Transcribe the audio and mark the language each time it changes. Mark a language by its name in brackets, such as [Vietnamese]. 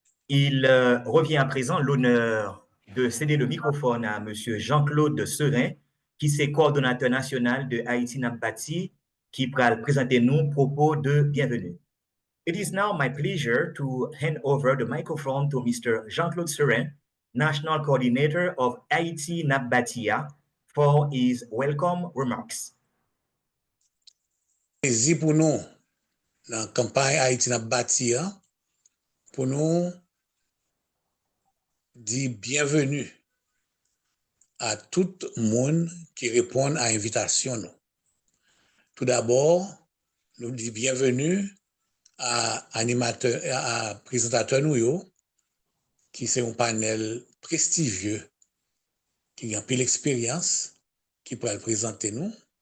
[French] Il revient à présent l'honneur de céder le microphone à M. Jean-Claude Serin, qui est coordonnateur national de Ayiti Bati, qui va présenter nous propos de bienvenue. [English] It is now my pleasure to hand over the microphone to Mr. Jean-Claude Serin, National Coordinator of Ayiti Batia, for his welcome remarks. [French] C'est pour nous, dans la campagne Ayiti Batia, pour nous dire bienvenue à tout le monde qui répond à l'invitation. Tout d'abord, nous disons bienvenue à animateur, à présentateur nous, qui c'est un panel prestigieux, qui a un peu l'expérience, qui peut le présenter nous.